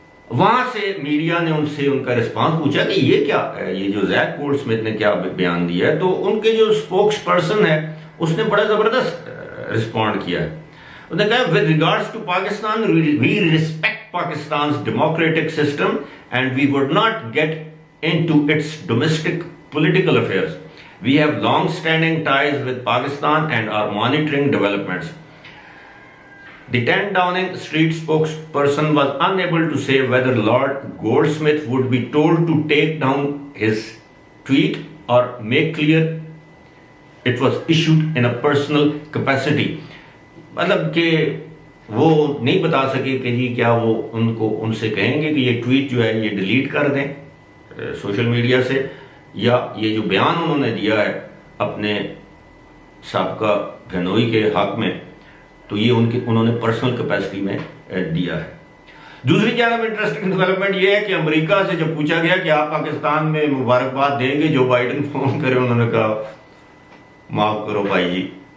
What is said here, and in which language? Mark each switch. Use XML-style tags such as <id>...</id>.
<ur>وہاں سے میڈیا نے ان سے ان کا رسپانس پوچھا کہ یہ کیا ہے، یہ جو زیک گولڈ سمتھ نے کیا بیان دیا ہے، تو ان کے جو سپوکس پرسن ہے اس نے بڑا زبردست رسپونڈ کیا ہے۔ انہوں نے کہا</ur> <en>with regards to Pakistan, we respect Pakistan's democratic system and we would not get into its domestic political affairs. We have long-standing ties with Pakistan and are monitoring developments. The 10 Downing Street spokesperson was unable to say whether Lord Goldsmith would be told to take down his tweet or make clear it was issued in a personal capacity.</en> <ur>مطلب کہ وہ نہیں بتا سکے کہ جی کیا وہ ان سے کہیں گے کہ یہ ٹویٹ جو ہے یہ ڈیلیٹ کر دیں سوشل میڈیا سے، یا یہ جو بیان انہوں نے دیا ہے اپنے سابقہ بہنوئی کے حق میں، تو یہ انہوں نے پرسنل کیپیسٹی میں دیا ہے۔ دوسری جانب انٹرسٹنگ ڈیولپمنٹ یہ ہے کہ امریکہ سے جب پوچھا گیا کہ آپ پاکستان میں مبارکباد دیں گے جو بائیڈن فون کرے، انہوں نے کہا معاف کرو بھائی جی،</ur>